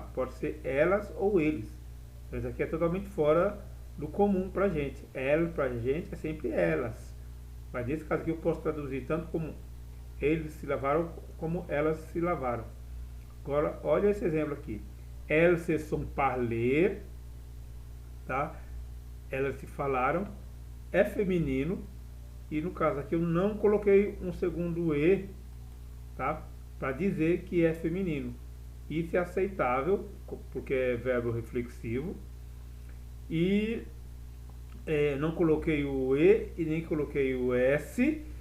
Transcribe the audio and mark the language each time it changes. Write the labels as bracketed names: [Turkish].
[Portuguese] Pode ser elas ou eles. Então isso aqui é totalmente fora do comum pra gente. Ela pra gente é sempre elas. Mas nesse caso aqui eu posso traduzir tanto como eles se lavaram como elas se lavaram. Agora olha esse exemplo aqui. [French] Elles se sont parlées, tá? [Portuguese] Elas se falaram, é feminino. E no caso aqui eu não coloquei um segundo E, tá? Para dizer que é feminino. Isso é aceitável, porque é verbo reflexivo. E não coloquei o E e nem coloquei o S.